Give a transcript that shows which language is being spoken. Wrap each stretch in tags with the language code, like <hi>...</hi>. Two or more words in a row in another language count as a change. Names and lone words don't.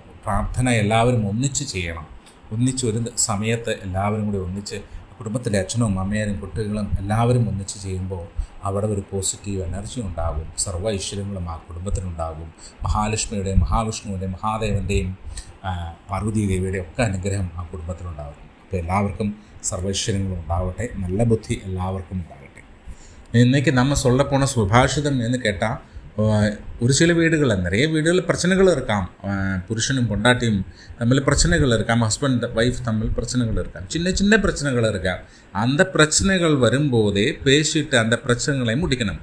<ml>പ്രാർത്ഥന എല്ലാവരും ഒന്നിച്ച് ചെയ്യണം. ഒരു സമയത്ത് എല്ലാവരും കൂടി ഒന്നിച്ച് കുടുംബത്തിലെ അച്ഛനും അമ്മയും കുട്ടികളും എല്ലാവരും ഒന്നിച്ച് ചെയ്യുമ്പോൾ അവിടെ ഒരു</ml> <en>positive energy</en> <ml>ഉണ്ടാകും. സർവ്വ ഐശ്വര്യങ്ങളും ആ കുടുംബത്തിനുണ്ടാകും. മഹാലക്ഷ്മിയുടെയും മഹാവിഷ്ണുവിൻ്റെയും മഹാദേവൻ്റെയും പാർവതി ദേവിയുടെയും ഒക്കെ അനുഗ്രഹം ആ കുടുംബത്തിനുണ്ടാകും. അപ്പോൾ എല്ലാവർക്കും സർവൈശ്വര്യങ്ങളും ഉണ്ടാവട്ടെ. നല്ല ബുദ്ധി എല്ലാവർക്കും ഉണ്ടാകട്ടെ. ഇന്നേക്ക് നമ്മൾ</ml> <ta>சொல்லப்போன சுபாஷிதம் എന്ന് கேட்டால், ஒரு சில வீடுகளில் நிறைய வீடுகளில் பிரச்சனைகள் இருக்காம். புருஷனும் பொண்டாட்டியும் தமிழ் பிரச்சனைகள் இருக்காம்.</ta> <en>husband wife</en> <ta>தமிழ் பிரச்சனைகள் இருக்காம். சின்ன பிரச்சனைகள் இருக்காம். அந்த பிரச்சனைகள் வரும்போதே பேசிட்டு அந்த பிரச்சனைகளை முடிக்கணும்.</ta>